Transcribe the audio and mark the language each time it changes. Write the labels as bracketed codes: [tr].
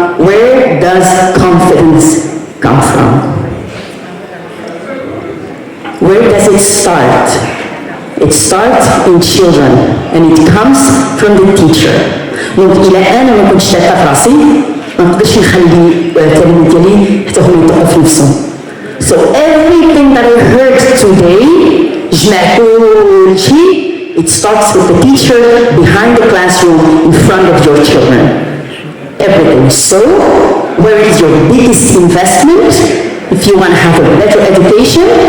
[en] Where does confidence come from? Where does it start? It starts in children and it comes from the teacher. [ar] دونك إلى أنا ما كنتش ثقة في راسي ما نقدرش نخلي التلاميذ ديالي حتى هما يثقوا في نفسهم. [en] So everything that I heard today, [ar] جمع كل شيء, [en] it starts with the teacher behind the classroom in front of your children. Everything. So, where is your biggest investment if you want to have a better education?